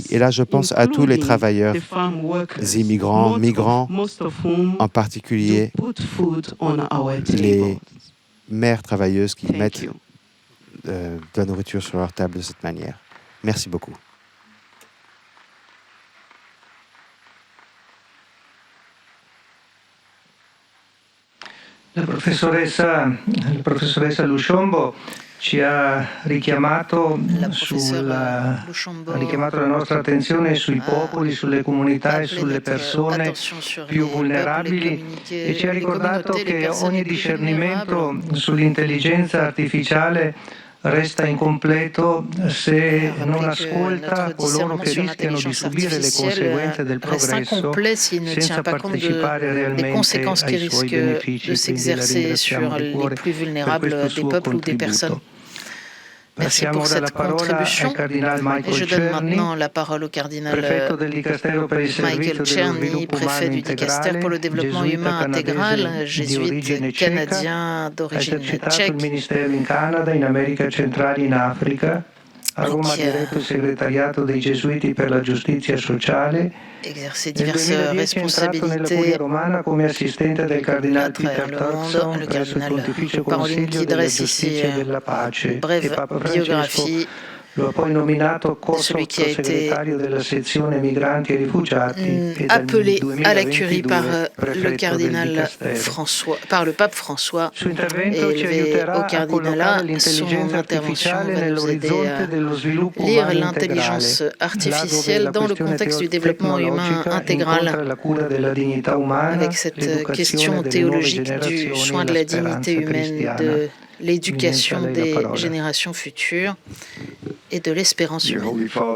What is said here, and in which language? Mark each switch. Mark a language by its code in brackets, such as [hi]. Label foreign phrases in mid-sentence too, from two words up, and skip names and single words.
[fr] Et là, je pense à tous les travailleurs immigrants, migrants, en particulier les mères travailleuses qui mettent de la nourriture sur leur table de cette manière. Merci beaucoup. [it] La professoressa Luciombo ci ha richiamato la nostra attenzione sui popoli, sulle comunità e sulle persone più vulnerabili e ci ha ricordato che ogni discernimento sull'intelligenza artificiale resta incompleto se non ascolta coloro che rischiano di subire le conseguenze del progresso senza partecipare realmente ai suoi benefici. Quindi la ringraziamo di cuore per questo suo contributo. [fr] Merci pour cette contribution. Et je donne maintenant la parole au cardinal Michael Czerny, préfet du Dicaster pour le développement humain intégral, jésuite canadien d'origine tchèque. [it] A Roma ha diretto il segretariato dei Gesuiti per la giustizia sociale. [fr] Exercer diverses responsabilités [it] romana come assistente del cardinale Peter Turkson presso il Pontificio Consiglio della Giustizia e della Pace. [fr] Breve biographie. [it] Lo ha poi nominato co-sottosegretario della sezione migranti e rifugiati. [fr] Appelé à la curie par le cardinal François, par le pape François, et élevé au cardinalat. Son intervention va nous aider à lire l'intelligence artificielle dans le contexte du développement humain intégral, avec cette question théologique du soin de la dignité humaine, de l'éducation des générations futures et de l'espérance humaine.